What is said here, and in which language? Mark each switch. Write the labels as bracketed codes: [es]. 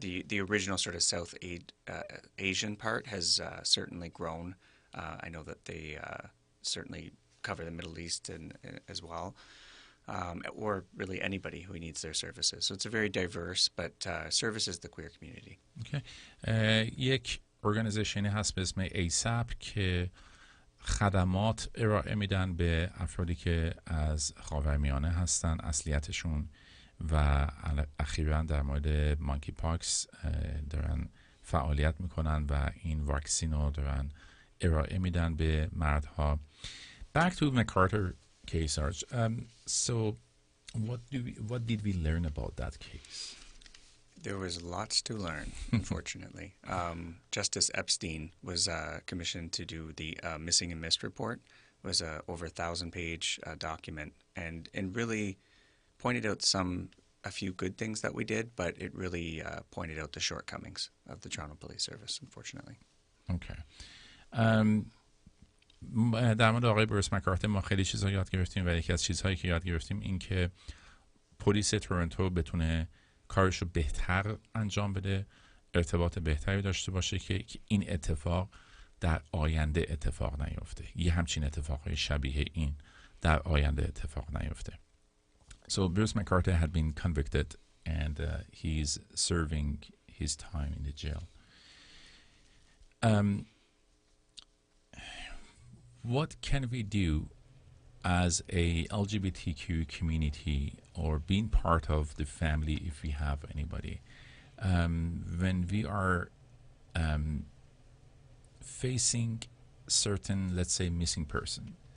[en] The original sort of South Asian part has certainly grown. I know that they certainly cover the Middle East as well. Or really anybody who needs their services. So it's a very diverse, but services the queer community. Okay. [fa] یک ارگانیزیشنی هست به اسم ایسپ که خدمات ارائه میدن به افرادی که از خاورمیانه هستن اصلیتشون و اخیراً در مورد مانکی پاکس دارن فعالیت میکنن و این واکسین رو دارن ارائه میدن به مردها. [en] Back to MacArthur case, Sarge. So what did we learn about that case? There was lots to learn, unfortunately. Justice Epstein was commissioned to do the missing and missed report. It was a over 1,000-page document and really pointed out a few good things that we did, but it really pointed out the shortcomings of the Toronto Police Service, unfortunately. Okay. [fa] در مورد آقای بروس مکارتر ما خیلی چیزا یاد گرفتیم و یکی از چیزهایی که یاد گرفتیم این که پلیس تورنتو بتونه کارش رو بهتر انجام بده، ارتباط بهتری داشته باشه که این اتفاق در آینده اتفاق نیفته. یه همچین اتفاقای شبیه این در آینده اتفاق نیفته. [en] So Bruce McCarthy had been convicted and he's serving his time in the jail. What can we do as a LGBTQ community or being part of the family if we have anybody when we are facing certain, let's say, missing person?